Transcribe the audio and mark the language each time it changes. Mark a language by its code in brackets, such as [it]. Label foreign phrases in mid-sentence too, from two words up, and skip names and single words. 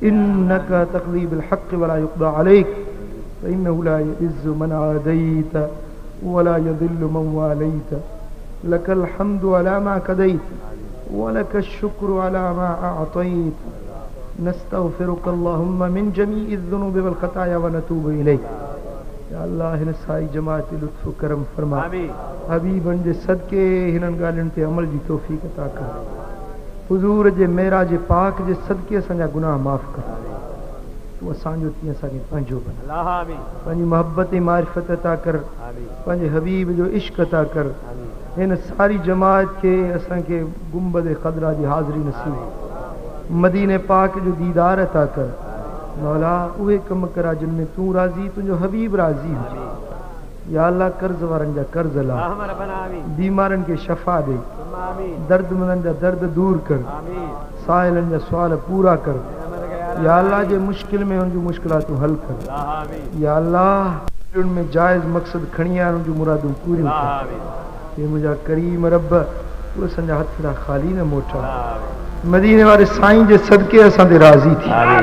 [ar] إنك تقضي بالحق ولا يقضى عليك فإنه لا يعز من عاديت ولا يذل من واليت لك الحمد على ما قضيت ولك الشكر على ما أعطيت نستغفرك اللهم من جميع الذنوب والخطايا ونتوب إليك। [sd] या अल्लाह हिन साई जमात लुत्फ करम फरमा, आमीन। हबीबन जे सदके हिननि ॻाल्हियुनि ते अमल जी तौफ़ीक़ अता कर। हुज़ूर जे मेराज पाक जे सदके असांजा गुनाह माफ़ कर। तू असांजो तीअं असांखे पंहिंजो बना, अल्लाह आमीन, पंहिंजी मोहब्बत ऐं मारिफत अता कर, आमीन, पंहिंजे हबीब जो इश्क अता कर। आमीन, हिन सारी जमात खे असांखे गुंबद ख़दरा जी हाज़िरी नसीब, मदीने पाक जो दीदार अता कर। मौला उहे कम करा जिन में तूं राज़ी, तुंहिंजो हबीब राज़ी हुजे। या अल्लाह कर्ज़ वारनि जा कर्ज़ ला, [ar] اللهم ربنا آمين، [sd] बीमारनि खे शफ़ा ॾे, [ar] ثم آمين، [sd] दर्दमंदनि जा दर्द दूर कर, آمين साइलनि जा सुवाल पूरा कर। [ar] برحمتك يا [sd] या अल्लाह जे मुश्किल में उन जूं मुश्किलातूं हल कर। [ar] الله آمين، [sd] या अल्लाह उन में जायज़ मक़सद खणी आ उन जूं मुरादूं पूरियूं الله कर। آمين، हे मुंहिंजा करीम रब, तूं असांजा हथ ॾांहुं ख़ाली न मोटा। آمين، मदीने वारे साईं जे सदके असां ते राज़ी थी, آمين،